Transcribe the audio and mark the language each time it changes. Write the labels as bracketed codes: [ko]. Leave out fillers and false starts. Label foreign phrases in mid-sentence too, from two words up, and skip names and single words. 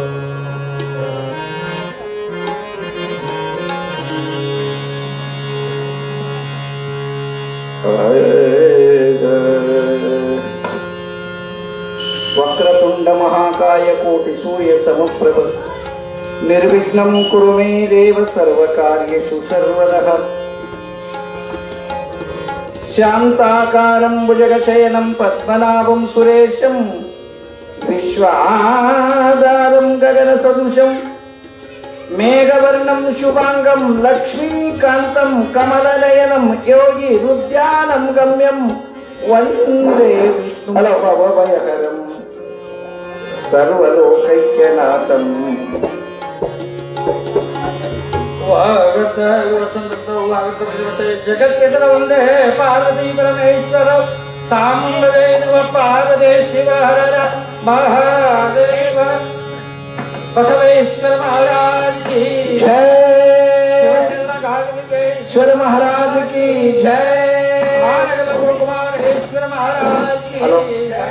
[sa] ವಕ್ರತುಂಡ ಮಹಾಕಾಯ ಕೋಟಿ ಸೂರ್ಯ ಸಮಪ್ರಭ ನಿರ್ವಿಘ್ನಂ ಕುರು ಮೇ ದೇವ ಸರ್ವಕಾರ್ಯೇಷು ಸರ್ವದಃ ಶಾಂತಾಕಾರಂ ಭುಜಗಶಯನಂ ಪದ್ಮನಾಭಂ ಸುರೇಶಂ ವಿಶ್ವಾಧಾರಂ ಗಗನ ಸದೃಶಂ ಮೇಘವರ್ಣಂ ಶುಭಾಂಗಂ ಲಕ್ಷ್ಮೀಕಾಂತಂ ಕಮಲನಯನಂ ಯೋಗಿ ಹೃದ್ಯಾನಂ ಗಮ್ಯಂ ವಂದೇ ವಿಷ್ಣುಭವಭಯಹರಂ ಸರ್ವಲೋಕೈಕ್ಯನಾಥಂ. [kn] ಜಗತ್ಕೆಸರ ಒಂದೇ ಪಾರ್ವತಿ ಪರಮೇಶ್ವರ ಸಾಂಬದೇವ ಪಾರ್ವತಿ ಶಿವ ಹರ ಮಹಾದೇವ [hi] बसवेश्वर महाराज की जय, ईश्वर महाराज की जय, कुमारेश्वर महाराज की जय.